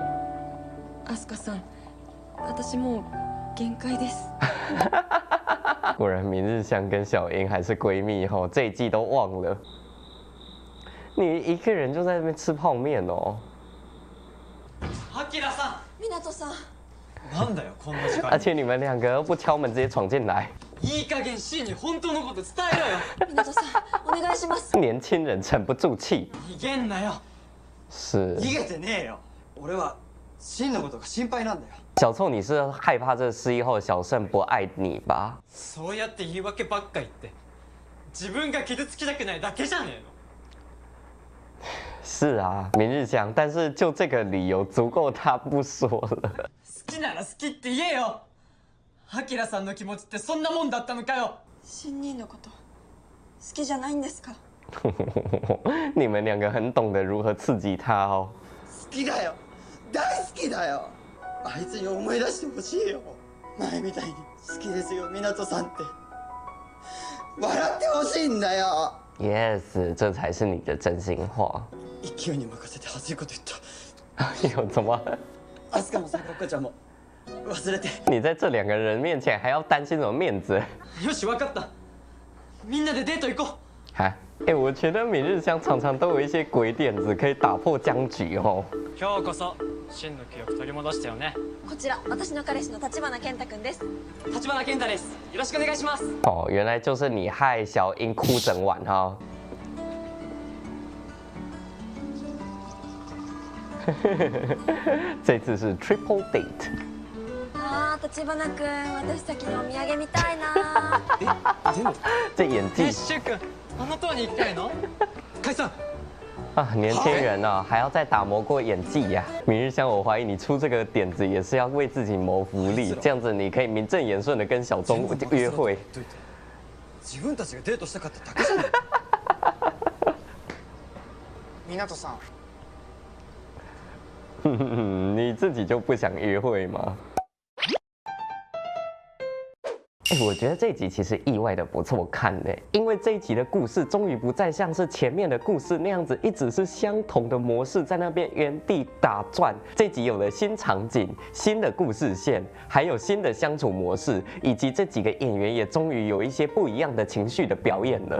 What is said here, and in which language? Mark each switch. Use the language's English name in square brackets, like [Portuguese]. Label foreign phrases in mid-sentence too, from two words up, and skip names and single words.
[Japanese] アスカさん、私もう限界です。 [Chinese] 果然明日香跟小樱还是闺蜜吼，这一季都忘了。你一个人就在那边吃泡面哦。 [Japanese] アキラさ湊さん。なんだよこんな時間 [Chinese] 而且你们两个又不敲門直接闯进来， [Japanese] ん、いい加減シンに本当のこと伝えろよ。湊さん、お願いします。 [Chinese] 年轻人沉不住气。 [Japanese] 逃げんなよ。 [Chinese] 是 [Japanese] 逃げてねえよ。俺は真のことが心配なんだよ。 [Chinese] 小臭，你是害怕这失忆后的小胜不爱你吧？ [Japanese] そうやって言い訳ばっか言って自分が傷つきたくないだけじゃねえの。 [Chinese] 是啊，明日香，但是就这个理由足够他不说了。 [Japanese] 好きなら好きって言えよ。アキラさんの気持ちってそんなもんだったのかよ。新人のこと好きじゃないんですか？ [Chinese] 你们两个很懂得如何刺激他哦。 [Japanese] 好きだよ。大好きだよ。あいつに思い出してほしいよ。前みたいに好きですよ湊さんって笑ってほしいんだよ。 [Chinese] Yes，这才是你的真心话。 [Japanese] 勢いに任せて恥ずいこと言った。 [Chinese] 哎呦，怎么？ [Japanese] アスカもさくらちゃんも忘れて。 [Chinese] 你在这两个人面前还要担心什么面子？ [Japanese] よし分かった。みんなでデート行こ [Chinese] 哈，哎，我觉得明日香常常都有一些鬼点子可以打破僵局哦。 [Japanese] う。今日こそ真の記憶取り戻したよね。こちら私の彼氏の立花健太くんです。立花健太です。よろしくお願いします。 [Chinese] 哦，原来就是你害小樱哭整晚哈、这次是 [English] triple date。 [Japanese] 立花くん、私先にお土産見たいな。 [Chinese] 这演技 [Japanese] シュウ君、あの塔に行きたいの？解散。 [Chinese] 啊，年轻人啊，还要再打磨过演技呀、明日香，我怀疑你出这个点子也是要为自己谋福利，这样子你可以名正言顺的跟小钟约会。 [Japanese] 自分たちがデートしたかっただけじゃない。湊さん。 [Chinese] 你自己就不想约会吗？我觉得这一集其实意外的不错看呢，因为这一集的故事终于不再像是前面的故事那样子，一直是相同的模式在那边原地打转。这一集有了新场景、新的故事线，还有新的相处模式，以及这几个演员也终于有一些不一样的情绪的表演了。